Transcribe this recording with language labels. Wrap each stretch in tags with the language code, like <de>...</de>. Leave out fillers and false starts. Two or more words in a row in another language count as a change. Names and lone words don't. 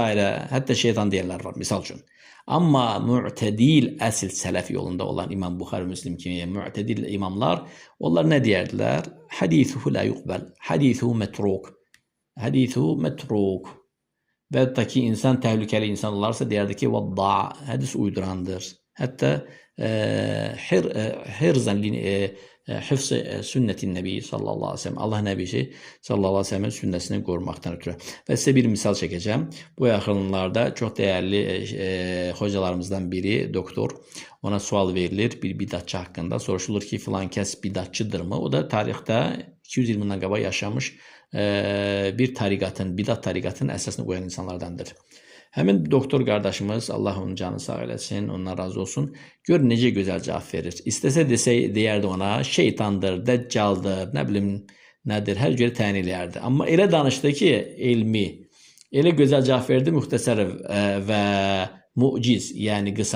<az>Hətta şeytan deyənlər var, misal üçün. Amma mü'tədil əsl sələf yolunda olan İmam Buxari, Müslim kimi mü'tədil imamlar, onlar nə deyərdilər?</az> <ar>حديثه لا يقبل، حديثه متروك، حديثه متروك.</ar> <az>Və hətta ki, insan təhlükəli insan olarsa deyərdi ki, vadda, hədis uydurandır,</az> <ar>حتى حرزا حفظ سنة النبي صلى الله عليه وسلم.</ar> <tr>Allah Nebisi</tr> <ar>صلى الله عليه وسلم'in</ar> <tr>sünnetini korumaktan ötürü. Ve size bir misal çekeceğim. Bu yakınlarda çok değerli hocalarımızdan biri doktor.</tr> <az>Ona sual verilir bir bidatçı hakkında. Soruşulur ki filan kes bidatçıdır mı? O da tarihte 220'den qabaq yaşamış bir tarikatın, bidat tarikatının əsasını qoyan insanlardandır. Həmin doktor qardaşımız, Allah onun canını sağ eləsin, ondan razı olsun, gör necə gözəl cavab verir. İstəsə deyərdi ona, şeytandır, dəccaldır, nə bilim nədir, hər cürə təyin eləyərdi. Amma elə danışdı ki, elmi, elə gözəl cavab verdi, müxtəsər və muciz, yəni qısa.</az>